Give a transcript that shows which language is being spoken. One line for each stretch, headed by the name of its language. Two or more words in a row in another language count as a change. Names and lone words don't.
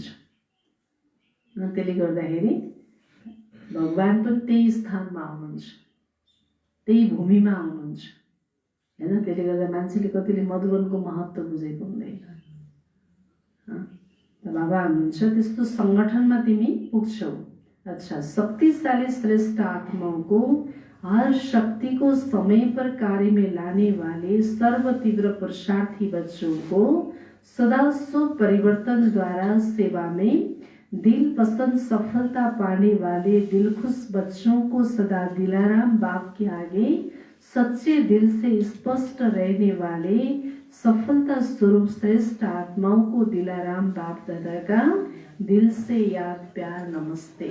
Nepali: त्यसले गर्दाखेरि भगवान पनि त्यही स्थानमा आउनुहुन्छ, त्यही भूमिमा आउनुहुन्छ हैन। त्यसले गर्दा मान्छेले कतिले मधुवनको महत्त्व बुझेको हुँदैन। बाबा हुनुहुन्छ त्यस्तो संगठनमा तिमी पुग्छौ।
Hindi: अच्छा, शक्तिशाली श्रेष्ठ आत्माओं को हर शक्ति को समय पर कार्य में लाने वाले सर्व तीव्र पुरुषार्थी बच्चों को सदा स्व परिवर्तन द्वारा सेवा में दिल पसंद सफलता पाने वाले दिलखुश बच्चों को सदा दिलाराम बाप के आगे सच्चे दिल से स्पष्ट रहने वाले सफलता स्वरूप श्रेष्ठ आत्माओं को दिलाराम बाप दादा का दिल से याद प्यार नमस्ते।